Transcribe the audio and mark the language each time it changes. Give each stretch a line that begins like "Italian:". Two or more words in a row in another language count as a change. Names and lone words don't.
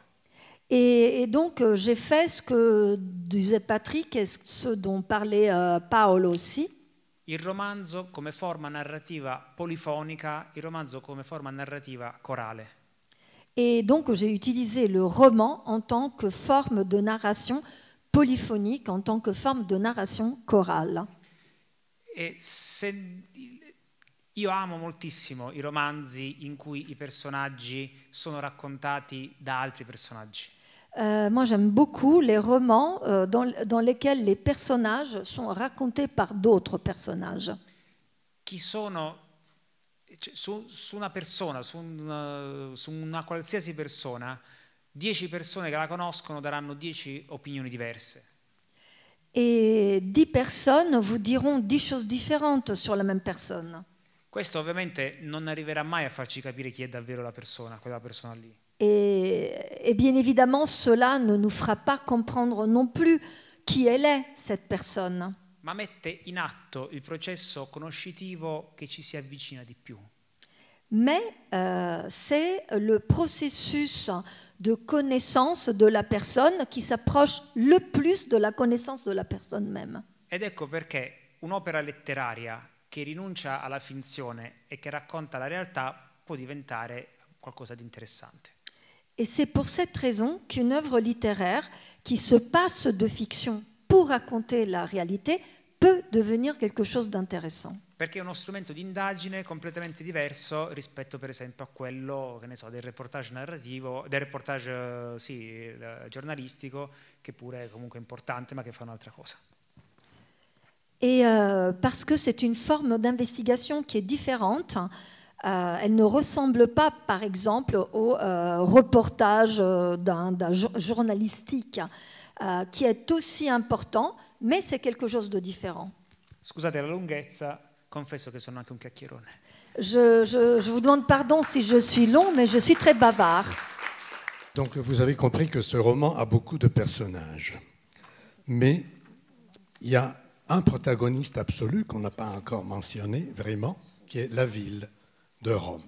French: Et donc j'ai fait ce que disait Patrick et ce dont parlait Paolo aussi.
Italian: Il romanzo come forma narrativa polifonica, il romanzo come forma narrativa corale.
French: Et donc j'ai utilisé le roman en tant que forme de narration polyphonique, en tant que forme de narration chorale.
Italian: Io amo moltissimo i romanzi in cui i personaggi sono raccontati da altri personaggi.
French: Moi j'aime beaucoup les romans dans lesquels les personnages sont racontés par d'autres personnages.
Italian: Chi sono su una persona, su una qualsiasi persona, 10 persone che la conoscono daranno 10 opinioni diverse.
French: Et 10 personnes vous diront 10 choses différentes sur la même personne.
Italian: Questo ovviamente non arriverà mai a farci capire chi è davvero la persona, quella persona lì.
French: Et bien évidemment, cela ne nous fera pas comprendre non plus qui elle est, cette personne.
Italian: Ma mette in atto il processo conoscitivo che ci si avvicina di più.
French: mais c'est le processus de connaissance de la personne qui s'approche le plus de la connaissance de la personne même.
Italian: Ed ecco perché un'opera letteraria che rinuncia alla finzione e che racconta la realtà può diventare qualcosa di interessante.
French: Et c'est pour cette raison qu'une œuvre littéraire qui se passe de fiction pour raconter la réalité peut devenir quelque chose d'intéressant.
Italian: Perché è uno strumento di indagine completamente diverso rispetto per esempio a quello, che ne so, del reportage narrativo, del reportage giornalistico, che pure è comunque importante ma che fa un'altra cosa.
French: Et parce que c'est une forme d'investigation qui est différente, elle ne ressemble pas, par exemple, au reportage d'un journalistique qui est aussi important, mais c'est quelque chose de différent.
Italian: Scusate la lunghezza, confesso che sono anche un chiacchierone.
French: Je vous demande pardon si je suis long, mais je suis très bavard. Donc vous avez compris que ce roman a beaucoup de personnages. Mais il y a un protagoniste absolu qu'on n'a pas encore mentionné, vraiment, qui est la ville de Rome.